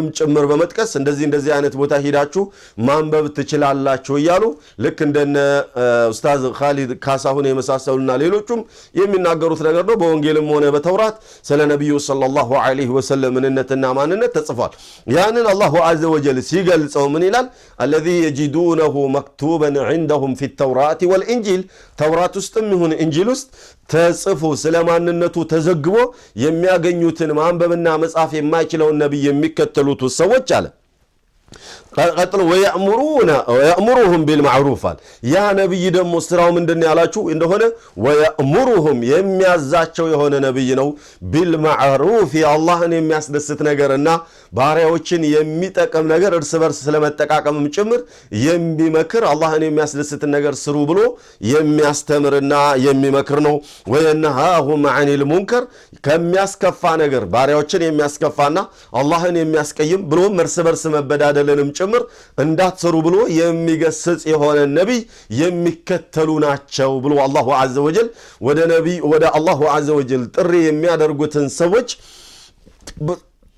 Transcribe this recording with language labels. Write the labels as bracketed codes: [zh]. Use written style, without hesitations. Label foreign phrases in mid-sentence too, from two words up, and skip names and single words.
[am] ጭምር በመጥቀስ እንደዚህ አይነት ቦታ ሄዳችሁ ማንበብ ትችላላችሁ ይያሉ ልክ እንደነ ኡስታዝ ኻሊድ ካሳሁን የመሳሰሉና ሌሎችም የሚናገሩት ነገር ነው በወንጌልም ሆነ በተውራት ስለ ነብዩ [ar] صلى الله عليه وسلم [am] ምንነትና ማንነት ተጽፏል ያንን [ar] الله عز وجل [am] ሲገልጸው ምን ይላል [ar] الذي يجدونه مكتوبا عندهم في التوراة والإنجيل [am] ተውራት ውስጥም ይሁን ኢንጂል ውስጥ ተጽፎ ስለማንነቱ ተዘግቦ የሚያገኙትን ማንበብና መጻፍ የማይችለው ነብይ የሚከተሉት ሰዎች አለ ቀጥሎ [ar] ويأمرهم بالمعروف [am] ያ ነብይ ደግሞ ስራው ምንድነው ያላችሁ እንደሆነ ويأمرهم የሚያዛቸው የሆነ ነብይ ነው بالمعروف አላህን የሚያስደስት ነገርና ባሪያዎችን የሚጠቅም ነገር እርስ በርስ ስለመጠቃቀምም ጭምር የሚመክር አላህን የሚያስደስት ነገር ስሩ ብሎ የሚያስተምርና የሚመክር ነው [ar] وينهاهم عن المنكر [am] ከሚያስከፋ ነገር ባሪያዎችን የሚያስከፋና አላህን የሚያስቀይም ብሎ እርስ በርስ መበዳደልንም ጭምር እንዳትሰሩ ብሎ የሚገስጽ የሆነ ነብይ የሚከተሉ ናቸው ብሎ [ar] الله عز وجل [am] ወደ [ar] الله عز وجل [am] ጥሪ የሚያደርጉትን ሰዎች